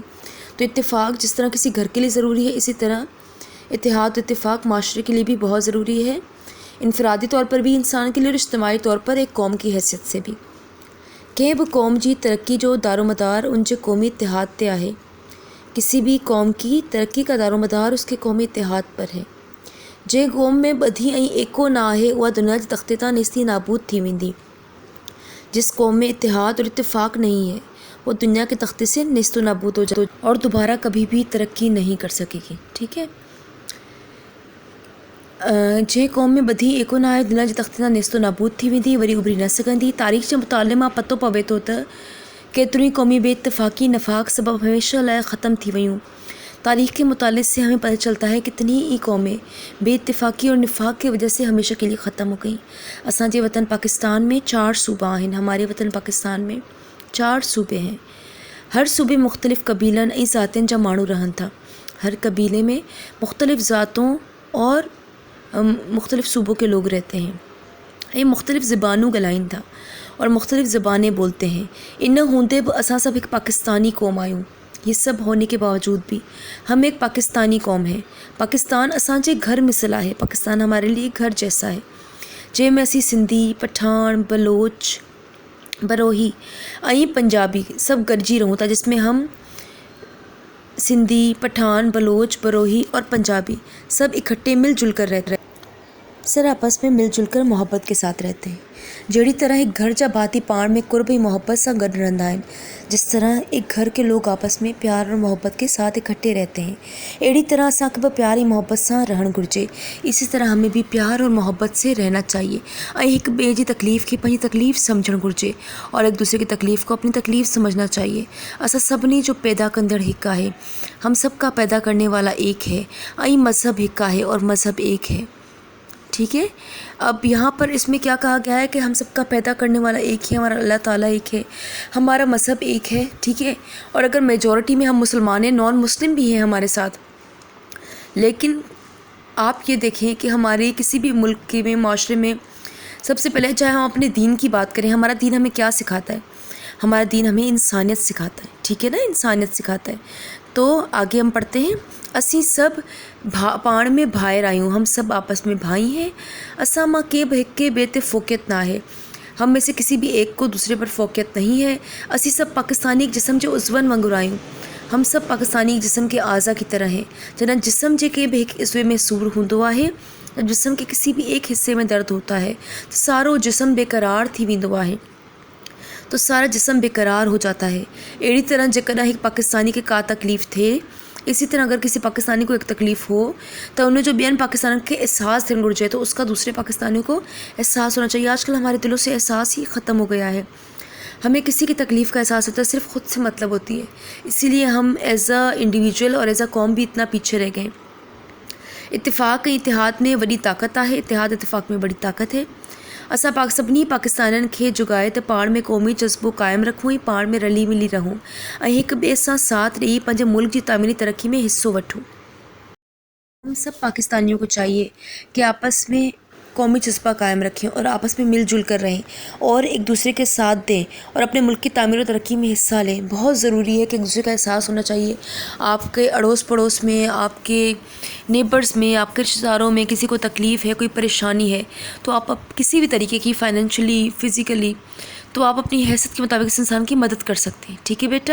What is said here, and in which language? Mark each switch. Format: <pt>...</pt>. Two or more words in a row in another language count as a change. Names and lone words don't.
<ur>تو اتفاق جس طرح کسی گھر کے لیے ضروری ہے، اسی طرح اتحاد اتفاق معاشرے کے لیے بھی بہت ضروری ہے. انفرادی طور پر بھی انسان کے لیے اور اجتماعی طور پر ایک قوم کی حیثیت سے بھی.</ur> <sd>कि वो कौम जी तरक्की जो दारोमदार उनके कौमी इत्तेहाद ते आहे।</sd> <ur>کسی بھی قوم کی ترقی کا دارومدار اس کے قومی اتحاد پر ہے.</ur> <sd>जे कौम में ॿधी ऐं एको ना आहे उहा दुनिया जे तख़्ते तां नेस्ती नाबूद थी वेंदी।</sd> <ur>جس قوم میں اتحاد اور اتفاق نہیں ہے وہ دنیا کے تختے سے نیست و نابود ہو جائے اور دوبارہ کبھی بھی ترقی نہیں کر سکے گی. ٹھیک ہے.</ur> <sd>जे कौम में ॿधी एको ना आहे दुनिया जे तख़्ते तां नेस्तो नाबूद थी वेंदी, वरी उभरी न सघंदी। तारीख़ जे मुताले मां पतो पवे थो त केतिरियूं ई क़ौमी बेइत्तिफ़ाक़ी नफ़ाक़ सबब हमेशा लाइ ख़त्म थी वयूं।</sd> <ur>تاریخ کے مطالعے سے ہمیں پتا چلتا ہے کتنی ہی قومیں بے اتفاقی اور نفاق کی وجہ سے ہمیشہ کے لیے ختم ہو گئی.</ur> <sd>असांजे वतन पाकिस्तान में 4 सूबा आहिनि।</sd> <ur>ہمارے وطن پاکستان میں 4 صوبے ہیں.</ur> <sd>हर सूबे मुख़्तलिफ़ कबीलन ऐं ज़ातियुनि जा माण्हू रहनि था।</sd> <ur>ہر قبیلے میں مختلف ذاتوں اور مختلف صوبوں کے لوگ رہتے ہیں.</ur> <sd>ये मुख़्तलिफ़ ज़बानूं ॻाल्हाइनि था</sd> <ur>اور مختلف زبانیں بولتے ہیں.</ur> <sd>इन हूंदे भी असां सभु एक पाकिस्तानी कौम आहियूं।</sd> <ur>یہ سب ہونے کے باوجود بھی ہم ایک پاکستانی قوم ہے.</ur> <sd>पाकिस्तान असांजे घर मिसल है।</sd> <ur>پاکستان ہمارے لیے گھر جیسا ہے,</ur> <sd>जंहिंमें असीं सिंधी, पठान, बलोच, बरोही ऐं पंजाबी सब गॾिजी रहूं था,</sd> <ur>جس میں ہم سندھی، پٹھان، بلوچ، بروہی اور پنجابی سب اکٹھے مل جل کر رہتے ہیں. سر آپس میں مل جل کر محبت کے ساتھ رہتے ہیں.</ur> <sd>जहिड़ी तरह एक घर जा भाती पाण में कुर्ब ऐं मोहब्बत सां गॾु रहंदा आहिनि,</sd> <ur>جس طرح ایک گھر کے لوگ آپس میں پیار اور محبت کے ساتھ اکٹھے رہتے ہیں,</ur> <sd>अहिड़ी तरह असांखे बि प्यार ऐं मोहब्बत सां रहणु घुरिजे।</sd> <ur>اسی طرح ہمیں بھی پیار اور محبت سے رہنا چاہیے</ur> <sd>ऐं हिक ॿिए जी तकलीफ़ खे पंहिंजी तकलीफ़ सम्झणु घुरिजे</sd> <ur>اور ایک دوسرے کی تکلیف کو اپنی تکلیف سمجھنا چاہیے.</ur> <sd>असां सभिनी जो पैदा कंदड़ हिकु आहे।</sd> <ur>ہم سب کا پیدا کرنے والا ایک ہے</ur> <sd>ऐं मज़हब हिकु आहे</sd> <ur>اور مذہب ایک ہے. ٹھیک ہے. اب یہاں پر اس میں کیا کہا گیا ہے کہ ہم سب کا پیدا کرنے والا ایک ہے، ہمارا اللہ تعالیٰ ایک ہے، ہمارا مذہب ایک ہے. ٹھیک ہے. اور اگر میجورٹی میں ہم مسلمان ہیں,</ur> <en>non Muslim</en> <ur>بھی ہیں ہمارے ساتھ، لیکن آپ یہ دیکھیں کہ ہمارے کسی بھی ملک کے میں معاشرے میں سب سے پہلے چاہے ہم اپنے دین کی بات کریں، ہمارا دین ہمیں کیا سکھاتا ہے? ہمارا دین ہمیں انسانیت سکھاتا ہے۔ ٹھیک ہے نا، انسانیت سکھاتا ہے. تو آگے ہم پڑھتے ہیں,</ur> <sd>असी सब पाण में भाइर आहियूं,</sd> <ur>ہم سب آپس میں بھائی ہیں.</ur> <sd>असां मां के बि हिक ॿिए ते फ़ोक़ियत ना है।</sd> <ur>ہم میں سے کسی بھی ایک کو دوسرے پر فوقیت نہیں ہے.</ur> <sd>असी सब पाकिस्तानी जिस्म जो उज़वन वांगुरु आहियूं।</sd> <ur>ہم سب پاکستانی جسم کے اعضا کی طرح ہیں.</ur> <sd>जॾहिं जिस्म जे के भी हिक हिस्से में सूर हूंदो आहे,</sd> <ur>جسم کے کسی بھی ایک حصے میں درد ہوتا ہے</ur> <sd>तो सारो जिस्म बेकरार थी वेंदो आहे,</sd> <ur>تو سارا جسم بے قرار ہو جاتا ہے.</ur> <sd>अहिड़ी तरह जेकॾहिं एक पाकिस्तानी के का तकलीफ़ थिए,</sd> <ur>اسی طرح اگر کسی پاکستانی کو ایک تکلیف ہو</ur> <sd>तो उन्हें जो ॿियनि पाकिस्तानियों के एहसास थियणु घुरिजे,</sd> <ur>تو اس کا دوسرے پاکستانیوں کو احساس ہونا چاہیے. آج کل ہمارے دلوں سے احساس ہی ختم ہو گیا ہے۔ ہمیں کسی کی تکلیف کا احساس ہوتا ہے، صرف خود سے مطلب ہوتی ہے. اسی لیے ہم</ur> <en>as a individual</en> <ur>اور</ur> <en>as a</en> <ur>قوم بھی اتنا پیچھے رہ گئے.</ur> <sd>इत्तेफाक ऐं इत्तेहाद में वॾी ताक़त आहे।</sd> <ur>اتحاد اتفاق میں بڑی طاقت ہے.</ur> <sd>असां सभिनी पाकिस्तानियुनि खे जुगाए त पाण में क़ौमी जज़्बो क़ाइमु रखूं ऐं पाण में रली मिली रहूं ऐं हिक ॿिए सां साथ ॾेई पंहिंजे मुल्क जी तामीरी तरक्की में हिस्सो वठूं।</sd> <ur>ہم سب پاکستانیوں کو چاہیے کہ آپس میں قومی جذبہ قائم رکھیں اور آپس میں مل جل کر رہیں اور ایک دوسرے کے ساتھ دیں اور اپنے ملک کی تعمیر اور ترقی میں حصہ لیں. بہت ضروری ہے کہ ایک دوسرے کا احساس ہونا چاہیے۔ آپ کے اڑوس پڑوس میں، آپ کے نیبرز میں، آپ کے رشتہ داروں میں کسی کو تکلیف ہے، کوئی پریشانی ہے، تو آپ کسی بھی طریقے کی</ur> <en>financially, physically,</en> <ur>تو آپ اپنی حیثیت کے مطابق اس انسان کی مدد کر سکتے ہیں.</ur>